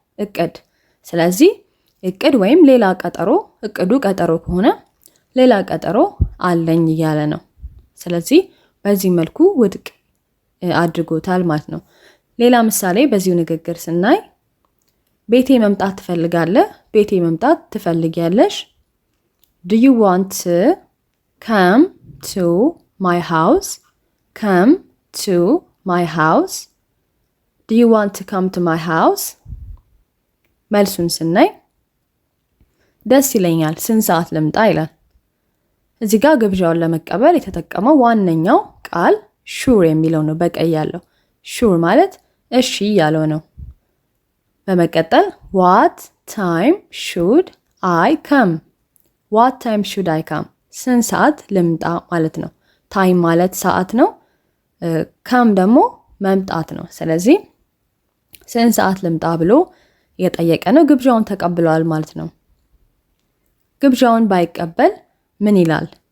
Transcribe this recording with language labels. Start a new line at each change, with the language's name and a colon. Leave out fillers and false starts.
Amharic: እቅድ። ስለዚህ እቅድ ወይም ሌላ ቀጠሮ፣ እቅዱ ቀጠሮ ከሆነ ሌላ ቀጠሮ አለኝ እያለ ነው። ስለዚህ በዚህ መልኩ ውድቅ አድርጎታል ማለት ነው። ሌላ ምሳሌ በዚሁ ንግግር ስናይ ቤቴ መምጣት ትፈልጋለህ፣ ቤቴ መምጣት ትፈልጊያለሽ።
English: Do you want to come to my house? Come to my house? Do you want to come to my house?
Amharic: መልሱን ስናይ ደስ ይለኛል፣ ስንት ሰዓት ልምጣ ይላል። እዚህ ጋር ግብዣውን ለመቀበል የተጠቀመው ዋነኛው ቃል ሹር የሚለው ነው፣ በቀይ ያለው ሹር ማለት እሺ ያለው ነው። በመቀጠል
English: ዋት ታይም ሹድ አይ ከም፣
Amharic: ዋት ታይም ሹድ አይ ከም፣ ስንት ሰዓት ልምጣ ማለት ነው። ታይም ማለት ሰዓት ነው፣ ከም ደግሞ መምጣት ነው። ስለዚህ ስንት ሰዓት ልምጣ ብሎ የጠየቀ ነው። ግብዣውን ተቀብለዋል ማለት ነው። ግብዣውን ባይቀበል ምን ይላል?